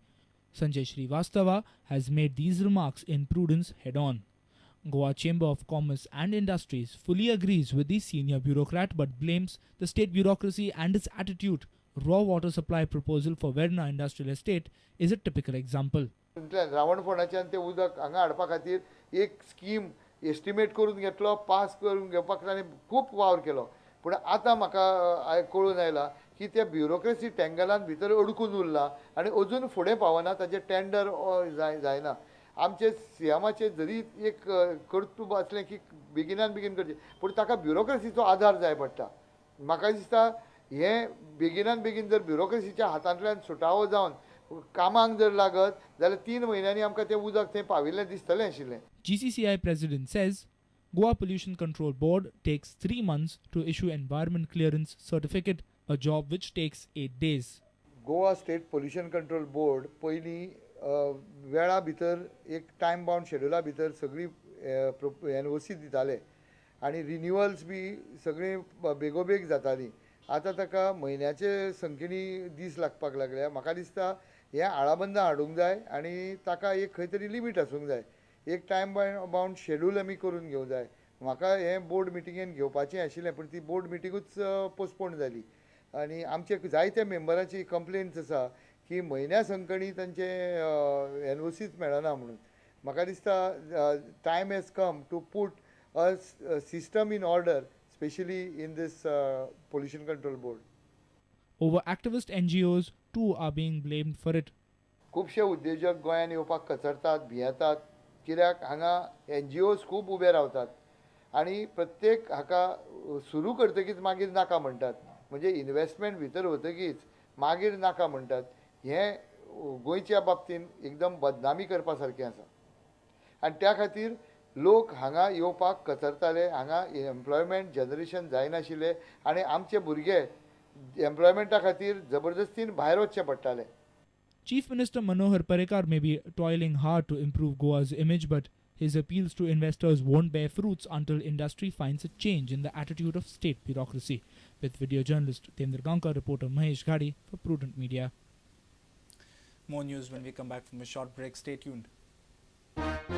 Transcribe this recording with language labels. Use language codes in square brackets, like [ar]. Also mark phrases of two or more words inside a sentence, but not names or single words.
[en] Sanjay Srivastava has made these remarks in Prudence head-on. Goa Chamber of Commerce and Industries fully agrees with the senior bureaucrat but blames the state bureaucracy and its attitude. Raw water supply proposal for Verna Industrial Estate is a typical example. [kok] रावणफोंडाच्यान ते उदक हांगा हाडपा खातीर एक स्कीम एस्टिमेट करून घेतलो पास करून घेवपाक ताणें खूब वावर केलो पूण आतां म्हाका कळून आयला की त्या ब्युरोक्रेसी टँगलान भितर अडकून उरला आनी अजून फुडें पावना ताचें टेंडर जायना. आमचे सीएमाचे जरी एक कर्तूब असलें की बेगिनान बेगीन करचें पूण ताका ब्युरोक्रेसीचो आधार जाय पडटा. म्हाका दिसता हें बेगिनान बेगीन जर ब्युरोक्रेसीच्या हातांतल्यान सुटावो जावन कामाक जर लागत जाल्यार 3 म्हयन्यांनी आमकां तें उदक थंय पाविल्लें दिसतलें आशिल्लें. [en] GCCI President says Goa Pollution Control Board takes 3 months to issue environment clearance certificate, a job which takes 8 days. [kok] गोवा स्टेट पोल्युशन कंट्रोल बोर्ड पयलीं वेळा भितर एक [en] time bound [kok] शेड्युला भितर सगळी NOC दिताले आनी रिन्युअल्स बी सगळी बेगोबेग जाताली. आतां ताका म्हयन्याचे संख्येनी दीस लागपाक लागल्या. म्हाका दिसता हें आळाबंदा हाडूंक जाय आनी ताका एक खंय तरी लिमीट आसूंक जाय. एक [en] time bound schedule [kok] आमी करून घेवंक जाय. म्हाका हें बोर्ड मिटिंगेन घेवपाचें आशिल्लें पूण ती बोर्ड मिटिंगूच पोस्टपोन जाली आनी आमचे जायत्या मेंबरांची कंप्लेंट्स आसा की म्हयन्या संकणी तांचे NOCच मेळना म्हणून. [en] म्हाका दिसता time has come to put a system in order, especially in this pollution control board. Over-activist NGOs too are being blamed for it. [kok] खुबशे उद्योजक गोंयान येवपाक कचरतात, भियेतात कित्याक हांगा NGOs खूब उबे रावतात आनी प्रत्येक हाका सुरू करतकीच मागीर नाका म्हणटात. म्हणजे इन्वेस्टमेंट भितर वतकीच मागीर नाका म्हणटात. हें गोंयच्या बाबतीन एकदम बदनामी करपा सारकें आसा आनी त्या खातीर लोक हांगा येवपाक कचरताले. हांगा [en] employment generation [kok] जायनाशिल्लें आनी आमचे भुरगे एम्प्लॉयमेंटा खातीर जबरदस्तीन भायर वचचे पडटाले. [en] Chief Minister Manohar Parrikar may be toiling hard to improve Goa's image, but his appeals to investors won't bear fruits until industry finds a change in the attitude of state bureaucracy. With video journalist Tendra Gankar, reporter Mahesh Ghadi for Prudent Media. More news when we come back from a short break.